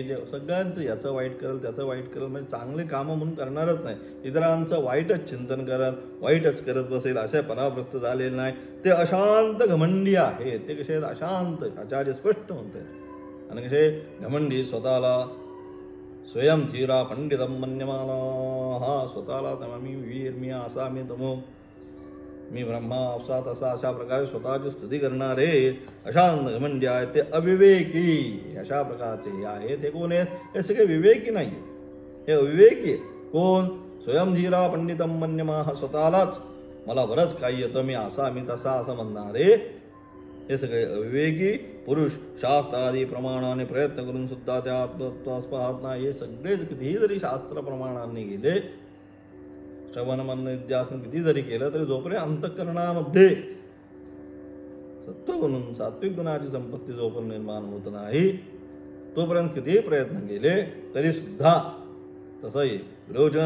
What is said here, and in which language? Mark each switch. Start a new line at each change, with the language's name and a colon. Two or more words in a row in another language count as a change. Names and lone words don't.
Marathi: जे सगळ्यांचं याचं वाईट करेल त्याचं वाईट करेल म्हणजे चांगले कामं म्हणून करणारच नाही. इतरांचं वाईटच चिंतन करेल वाईटच करत बसेल असे परावृत्त झालेले नाही. ते अशांत घमंडी आहेत. ते कसे अशांत आचार्य स्पष्ट म्हणतात. आणि कसे घमंडी स्वतःला
Sanskrit: स्वयं धीरा पंडितम मन्यमाना.
Marathi: हा स्वतःला मी वीर मी असा मी तमो मी ब्रह्मा असा तसा अशा प्रकारे स्वतःची स्तुती करणारे अशांत घमंडी आहेत. ते अविवेकी अशा प्रकारचे आहेत. हे कोण आहेत? हे सगळे विवेकी नाही. हे अविवेकी कोण?
Sanskrit: स्वयं धीरा पंडितम मन्यमाह.
Marathi: स्वतःलाच मला बरंच काही येतं मी असा मी तसा असं म्हणणारे हे सगळे अविवेकी पुरुष शास्त्र आदी प्रमाणाने प्रयत्न करून सुद्धा त्या आत्मतत्वास पाहत नाही. हे सगळेच कितीही जरी शास्त्र प्रमाणांनी गेले श्रवण मनन निध्यासन किती जरी केलं तरी जोपर्यंत अंतःकरणामध्ये सत्वगुण सात्विक गुणाची संपत्ती जोपर्यंत निर्माण होत नाही तोपर्यंत कितीही प्रयत्न केले तरी सुद्धा तसंही विरोचन.